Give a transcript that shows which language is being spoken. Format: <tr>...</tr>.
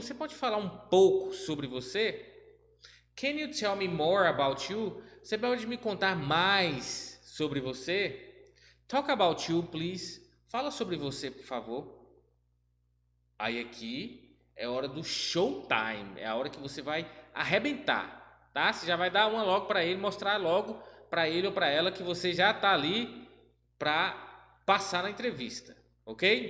<pt>Você pode falar um pouco sobre você?</pt> <en>Can you tell me more about you?</en> <pt>Você pode me contar mais sobre você?</pt> <en>Talk about you, please.</en> <pt>Fala sobre você, por favor. Aí aqui é hora do showtime. É a hora que você vai arrebentar, tá? Você já vai dar uma logo para ele, mostrar logo para ele ou para ela que você já tá ali para passar na entrevista, ok?</pt>